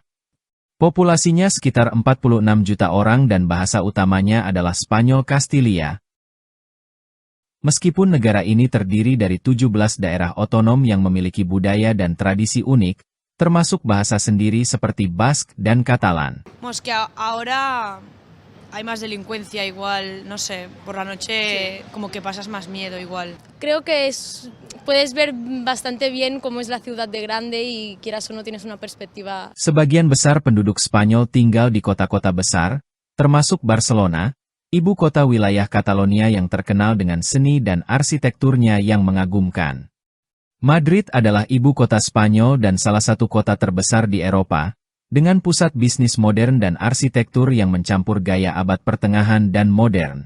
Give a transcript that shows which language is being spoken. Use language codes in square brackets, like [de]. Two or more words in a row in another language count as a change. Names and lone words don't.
[id] Populasinya sekitar 46 juta orang dan bahasa utamanya adalah Spanyol Kastilia. Meskipun negara ini terdiri dari 17 daerah otonom yang memiliki budaya dan tradisi unik, termasuk bahasa sendiri seperti Bask dan Katalan. [es] Ahora hay más delincuencia igual, no sé, por la noche como que pasas más miedo igual. Creo que puedes ver bastante bien cómo es la ciudad de grande y quieras o no tienes una perspectiva. [id] Sebagian besar penduduk Spanyol tinggal di kota-kota besar, termasuk Barcelona, ibu kota wilayah Catalonia yang terkenal dengan seni dan arsitekturnya yang mengagumkan. Madrid adalah ibu kota Spanyol dan salah satu kota terbesar di Eropa, dengan pusat bisnis modern dan arsitektur yang mencampur gaya abad pertengahan dan modern.